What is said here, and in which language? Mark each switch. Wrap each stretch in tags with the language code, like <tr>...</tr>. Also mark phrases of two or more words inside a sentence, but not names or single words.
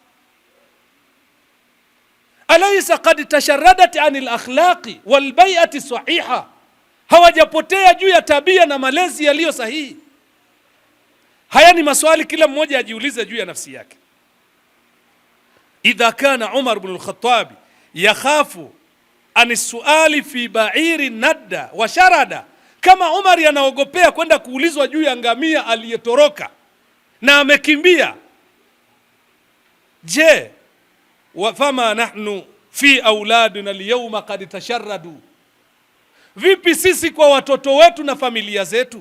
<ar>أليست قد تشردت عن الأخلاق والبيئة الصحيحة?</ar> <sw>Hawajapotea juu ya tabia na malezi yaliyo sahihi? Haya ni maswali kila mmoja ajiulize juu ya nafsi yake.</sw> <ar>إذا كان عمر بن الخطاب يخاف أن يسأل في بعير ند وشرد,</ar> <sw>kama Umar yanaogopea kwenda kuulizwa juu ya ngamia aliyetoroka na amekimbia,</sw> <ar>je, فما نحن في أولادنا اليوم قد تشردوا?</ar> <sw>Vipi sisi kwa watoto wetu na familia zetu?</sw>